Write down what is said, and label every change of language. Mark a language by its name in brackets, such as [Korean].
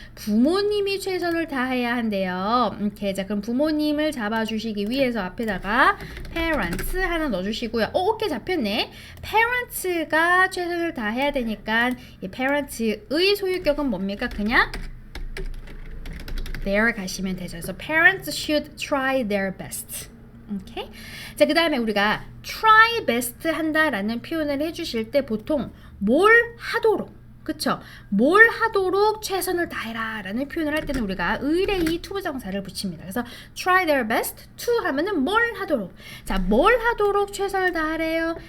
[Korean] 부모님이 최선을 다해야 한대요. 이렇게 자, 그럼 부모님을 잡아주시기 위해서 앞에다가 parents 하나 넣어주시고요. 오케이, 잡혔네. parents가 최선을 다해야 되니까 이 parents의 소유격은 뭡니까? 그냥 there 가시면 되죠. 그래서 [English] parents should try their best. 오케이? [Korean] 자, 그 다음에 우리가 try best 한다라는 표현을 해주실 때 보통 뭘 하도록, 그쵸? 뭘 하도록 최선을 다해라 라는 표현을 할 때는 우리가 의뢰이 투부정사를 붙입니다. 그래서 try their best to 하면은 뭘 하도록. 자, 뭘 하도록 최선을 다하래요?